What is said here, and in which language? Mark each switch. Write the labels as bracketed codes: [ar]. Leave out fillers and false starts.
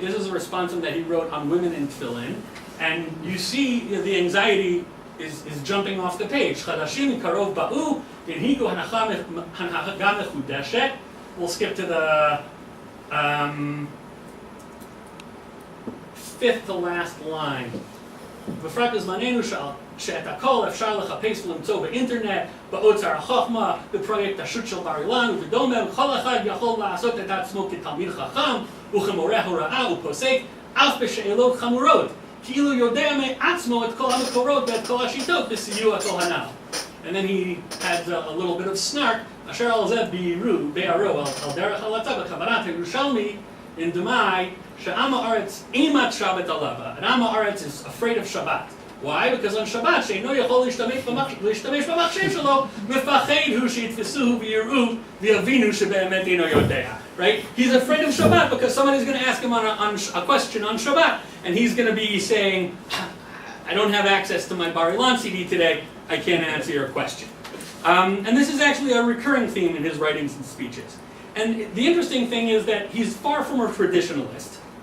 [en] This is a responsive that he wrote on women in tefillin, and you see the anxiety is jumping off the page. [he] Chadashim karov ba'u, inhigu hanacha mechudeshet. [en] We'll skip to the fifth to last line. [he] בפרט בזמננו שאת הכל אפשר לחפש ולמצוא באינטרנט, באוצר החוכמה, בפרויקט השו"ת של בר אילן ובדומה, וכל אחד יכול לעשות את עצמו כתלמיד חכם וכמורה הוראה ופוסק, אף בשאלות חמורות, כאילו יודע מעצמו את כל המקורות ואת כל השיטות בסיוע כל הנ"ל. [en] And then he adds a little bit of snark, [he] אשר על זה ביארו על דרך הלצה בכוונת הירושלמי, [en] in דמאי, [he] שעם הארץ אימת שבת עליו, [en] and [he] עם הארץ [en] is afraid of Shabbat. Why? Because on Shabbat, [he] שאינו יכול להשתמש במחשב שלו, מפחד הוא שיתפסוהו ויראו ויבינו שבאמת אינו יודע. [en] Right? He's afraid of Shabbat because somebody's going to ask him a question on Shabbat, and he's going to be saying, I don't have access to my Bar Ilan CD today, I can't answer your question. And this is actually a recurring theme in his writings and speeches. And the interesting thing is that he's far from a traditionalist.